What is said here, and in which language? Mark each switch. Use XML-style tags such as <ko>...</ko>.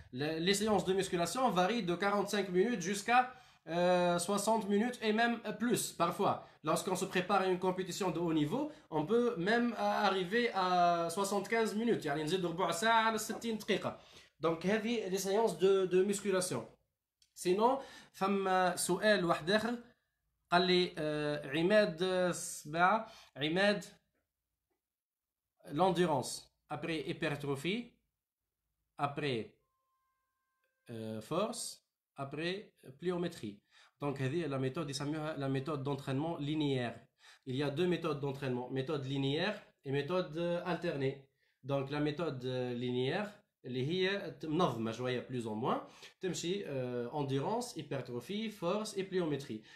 <fr>les séances de musculation varient de 45 minutes jusqu'à 60 minutes et même plus parfois. Lorsqu'on se prépare à une compétition de haut niveau, on peut même arriver à 75 minutes.</fr> <ar>يعني نزيد ربع ساعة على 60 دقيقة.</ar> <fr>donc</fr> <ar>هذه</ar> <fr>les séances de musculation. sinon</fr> <ar>ثم سؤال واحد آخر قال لي عماد سبعة عماد</ar> <fr>l'endurance après hypertrophie après force après pliométrie. donc</fr> <ar>هذه</ar> <fr>la méthode</fr> <ar>يسموها</ar> <fr>la méthode d'entraînement linéaire. il y a deux méthodes d'entraînement, méthode linéaire et méthode alternée. donc la méthode linéaire</fr> <ar>اللي هي منظمة شوية</ar> <fr>plus ou moins</fr> <ar>تمشي</ar> <fr>endurance, hypertrophie, force et pliométrie.</fr>